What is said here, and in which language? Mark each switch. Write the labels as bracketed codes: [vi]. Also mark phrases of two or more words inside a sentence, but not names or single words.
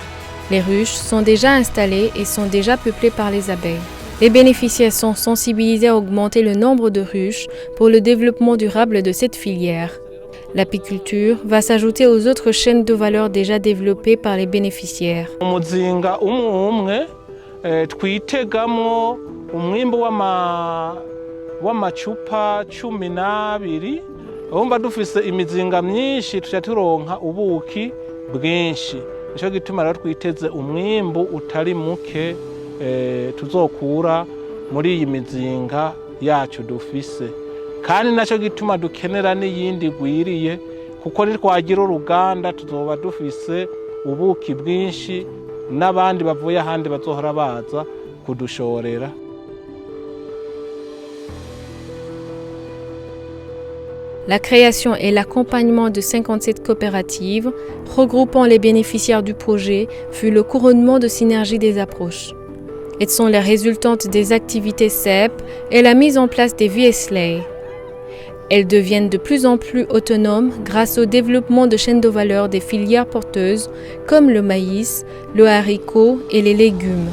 [fr] Les ruches sont déjà installées et sont déjà peuplées par les abeilles. Les bénéficiaires sont sensibilisés à augmenter le nombre de ruches pour le développement durable de cette filière. L'apiculture va s'ajouter aux autres chaînes de valeur déjà développées par les bénéficiaires. [rn] Umuzinga umwe twitegamo umwimbo w'amacupa 12 umba dufise imizinga myinshi tuca turonka ubuki bwinshi nico gituma rero twiteze umwimbo utari muke tuzokura muri iyi mizinga yacu dufise. Kandi naco gituma dukenera n'iyindi gwiriye kuko nitwagira uruganda tuzoba dufise ubuki bwinshi n'abandi bavuye ahandi bazohora baza kudushorera. [fr] La création et l'accompagnement de 57 coopératives, regroupant les bénéficiaires du projet, fut le couronnement de synergie des approches. Elles sont les résultantes des activités CEP et la mise en place des VSLA. Elles deviennent de plus en plus autonomes grâce au développement de chaînes de valeur des filières porteuses comme le maïs, le haricot et les légumes.